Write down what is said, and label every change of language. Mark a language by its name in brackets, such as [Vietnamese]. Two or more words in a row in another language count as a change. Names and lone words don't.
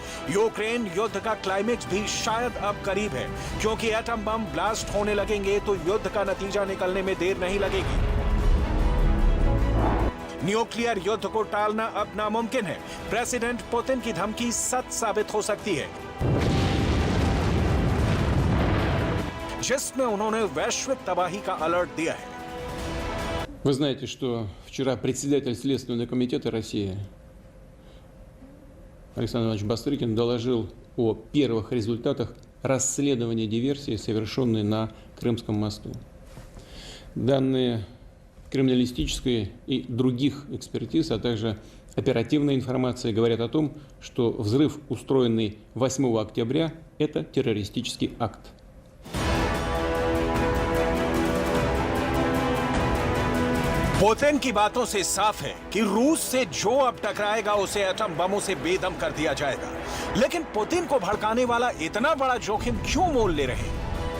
[Hindi] यूक्रेन युद्ध का क्लाइमेक्स भी शायद अब करीब है, क्योंकि [English] atom bomb blast [Hindi] होने लगेंगे तो युद्ध का नतीजा निकलने में देर नहीं लगेगी। न्यूक्लियर युद्ध को टालना अब नामुमकिन है। प्रेसिडेंट पुतिन की धमकी सच साबित हो सकती है, जिसमें उन्होंने वैश्विक तबाही का अलर्ट दिया है। [Russian] Вы знаете, что вчера председатель Следственного комитета России Александр Иванович Бастрыкин доложил о первых результатах расследования диверсии, совершенной на Крымском мосту. Данные криминалистической и других экспертиз, а также оперативная информация говорят о том, что взрыв, устроенный 8 октября, это террористический акт. [Hindi] पुतिन की बातों से साफ है कि रूस से जो अब टकराएगा उसे एटम बमों से बेदम कर दिया जाएगा। लेकिन पुतिन को भड़काने वाला इतना बड़ा जोखिम क्यों मोल ले रहे हैं?